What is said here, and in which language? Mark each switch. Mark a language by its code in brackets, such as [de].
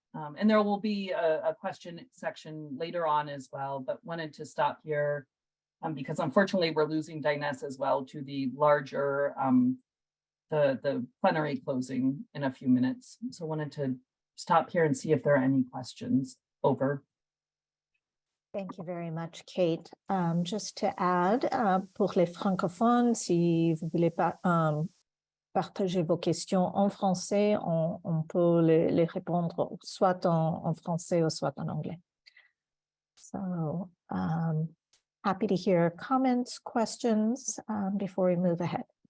[en] And there will be a question section later on as well, but wanted to stop here because unfortunately we're losing Diness as well to the larger, the plenary closing in a few minutes. So wanted to stop here and see if there are any questions. Over. Thank you very much, Kate. Just to add, [fr] pour les francophones, si vous voulez partager vos questions en français, on peut les répondre soit en français ou soit en anglais. [en] So happy to hear comments, questions before we move ahead.